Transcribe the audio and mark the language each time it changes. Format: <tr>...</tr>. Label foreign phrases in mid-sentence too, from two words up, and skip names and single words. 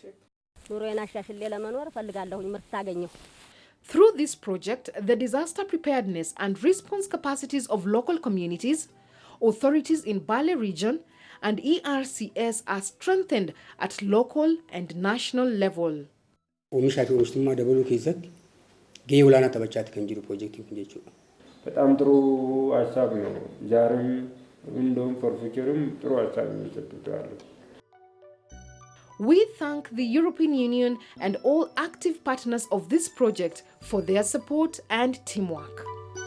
<en>Through this project, the disaster preparedness and response capacities of local communities, authorities in Bale region and ERCS are strengthened at local and national level.</en> <om>Oomishaa fi oomishtummaa dabaluu keessatti gahee olaanaa taphachaati kan jiru piroojeektiin kun jechuudha.</om> <am>በጣም ጥሩ ሀሳብ ነው። ዛሬም እንደውም</am> <en>for future</en> <am>ጥሩ ሀሳብ የሚሰጡታል።</am> <en>We thank the European Union and all active partners of this project for their support and teamwork.</en>